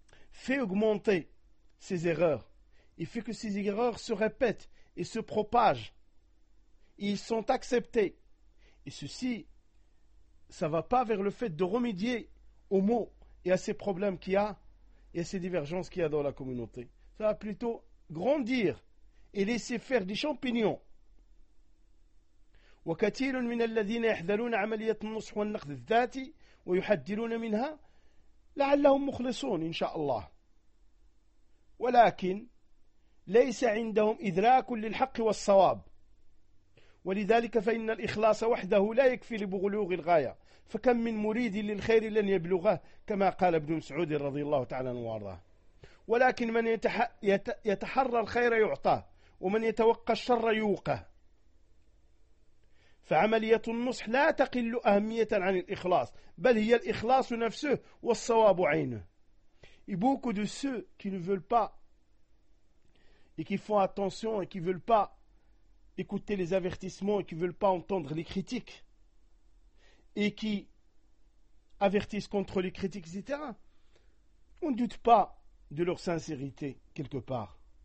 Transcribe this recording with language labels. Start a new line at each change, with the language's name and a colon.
French: fait augmenter ces erreurs, il fait que ces erreurs se répètent et se propagent, et ils sont acceptés, et ceci ça va pas vers le fait de remédier aux maux et à ces problèmes qu'il y a, et à ces divergences qu'il y a dans la communauté. Ça va plutôt grandir et laisser faire des champignons.
Arabic: وكثير من الذين يحذرون عملية النصح والنقد الذاتي ويحذرون منها لعلهم مخلصون إن شاء الله. ولكن ليس عندهم إدراك للحق والصواب. ولذلك فإن الإخلاص وحده لا يكفي لبلوغ الغاية. فكم من مريد للخير لن يبلغه كما قال ابن مسعود رضي الله تعالى عنه وارضاه ولكن من يتحرى الخير يعطاه ومن يتوقى الشر يوقه فعملية النصح لا تقل أهمية عن الإخلاص بل هي الإخلاص نفسه والصواب عينه.
French: Et beaucoup de ceux qui ne veulent pas et qui font attention et qui ne veulent pas écouter les avertissements et qui ne veulent pas entendre les critiques et qui avertissent contre les critiques, etc., on ne doute pas de leur sincérité, quelque part.